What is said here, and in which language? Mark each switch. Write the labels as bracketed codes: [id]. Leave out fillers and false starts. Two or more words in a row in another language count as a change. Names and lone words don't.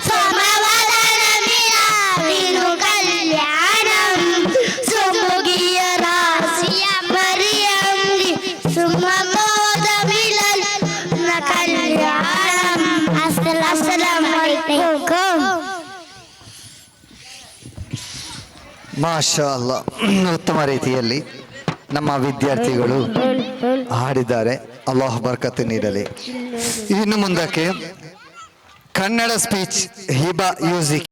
[ml] സമവദനമിലാതിനു കല്യാണം സുമുഖിയ രാശിയ മറിയമ്പി സുമമോദമിലയുന്ന കല്യാണം. [ar] السلام عليكم. ما شاء الله, [kn] ಉತ್ತಮ ರೀತಿಯಲ್ಲಿ ನಮ್ಮ ವಿದ್ಯಾರ್ಥಿಗಳು ಹಾಡಿದ್ದಾರೆ. ಅಲ್ಲಾಹ್ ಬರ್ಕತ್ತು ನೀಡಲಿ. ಇನ್ನು ಮುಂದಕ್ಕೆ ಕನ್ನಡ ಸ್ಪೀಚ್ ಹಿಬಾ ಮ್ಯೂಸಿಕ್